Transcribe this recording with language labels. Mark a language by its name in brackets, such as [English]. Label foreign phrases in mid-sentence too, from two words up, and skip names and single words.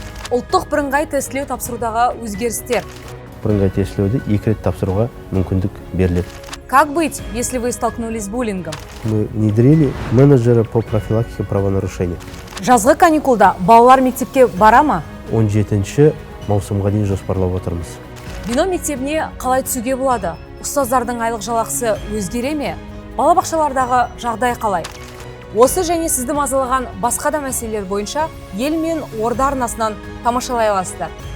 [Kazakh] Ұлттық бірыңғай тестілеу тапсырудағы өзгерістер. Бірыңғай тестілеуді 2 рет тапсыруға мүмкіндік беріледі. [Russian] Как быть, если вы столкнулись с буллингом? Мы внедрили менеджера по профилактике правонарушений. [Kazakh] Жазғы каникулда балалар мектепке бара ма? 17 маусымға дейін жоспарлап отырмыз. Бино мектебіне қалай түсуге болады? Ұстаздардың айлық жалақысы өзгере ме? Балабақшалардағы жағдай қалай? Осы және сізді мазалаған басқа да мәселелер бойынша Ел мен Орда арнасынан тамашалай аласыздар.